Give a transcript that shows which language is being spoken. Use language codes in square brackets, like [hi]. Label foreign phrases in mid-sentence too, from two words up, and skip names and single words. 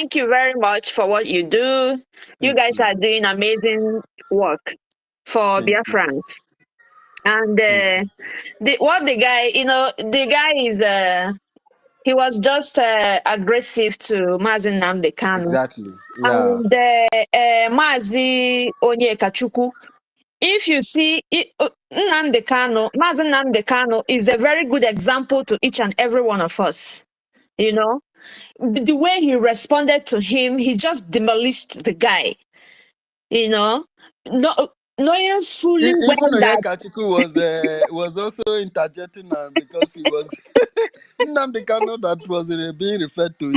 [en] thank you very much for what you do. You thank guys you, are doing amazing work for thank you, BIAFRANS. And thank you. the guy is, he was just aggressive to Mazi Nnamdi Kanu. Exactly. Yeah. And Mazi Onyekachukwu, if you see, Nnamdi Kanu, Mazi Nnamdi Kanu is a very good example to each and every one of us. You know, the way he responded to him, he just demolished the guy. You know, no, knowing fully well Even that Onyekachiku was also interjecting because he was Nnamdi Kanu that was being referred to.